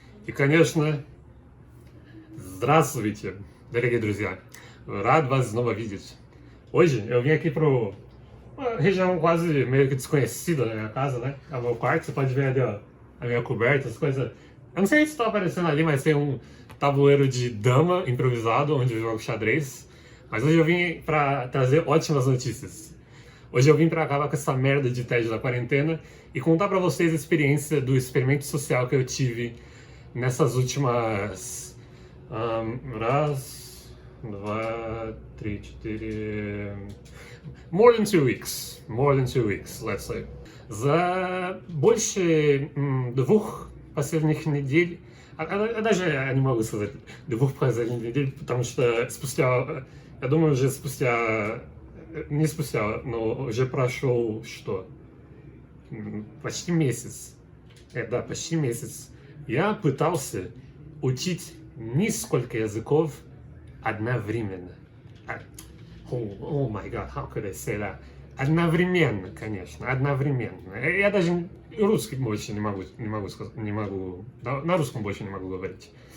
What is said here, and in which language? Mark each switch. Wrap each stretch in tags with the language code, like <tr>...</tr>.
<ru>И, конечно, здравствуйте, дорогие друзья. Rado вас снова видеть.</ru> <pt>Hoje eu vim aqui pro uma região quase meio que desconhecida da minha casa, né? É o meu quarto, você pode ver ali, ó, a minha coberta, as coisas. Eu não sei se tá aparecendo ali, mas tem um tabuleiro de dama improvisado onde eu jogo xadrez. Mas hoje eu vim pra trazer ótimas notícias. Hoje eu vim pra acabar com essa merda de tédio da quarentena e contar pra vocês a experiência do experimento social que eu tive nessas últimas...</pt> <ru>raz, два, три, четыре...</ru> <en>More than 2 weeks. More than 2 weeks, let's say.</en> <ru>За больше 2 последних недель, даже я не могу сказать 2 последних недель, потому что спустя, я думаю, уже спустя, не спустя, но уже прошел что? Почти месяц. Да, почти месяц. Я пытался учить несколько языков одновременно.</ru> <en>Oh my god, how could I say that?</en> <ru>Одновременно, конечно, одновременно. Я даже русский больше не могу сказать, на русском больше не могу говорить.</ru>